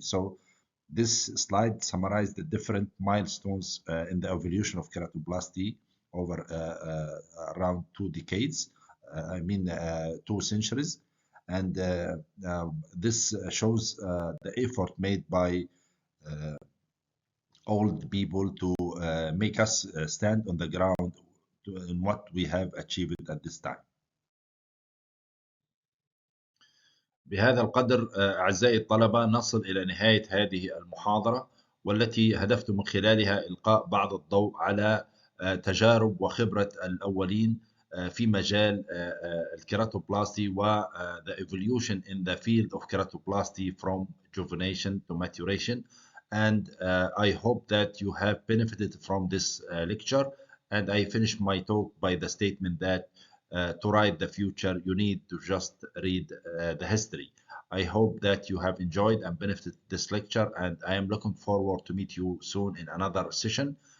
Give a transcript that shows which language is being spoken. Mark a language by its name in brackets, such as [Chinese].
[English] So this slide summarized the different milestones in the evolution of keratoplasty over around 2 decades, 2 centuries. And this shows the effort made by old people to make us stand on the ground in what we have achieved at this time. [Arabic] بهذا القدر أعزائي الطلبة نصل إلى نهاية هذه المحاضرة، والتي هدفت من خلالها إلقاء بعض الضوء على تجارب وخبرة الأولين في مجال الكيراتوبلاستي و [English] the evolution in the field of keratoplasty from juvenation to maturation. And I hope that you have benefited from this lecture. And I finish my talk by the statement that to write the future, you need to just read the history. I hope that you have enjoyed and benefited this lecture, and I am looking forward to meet you soon in another session.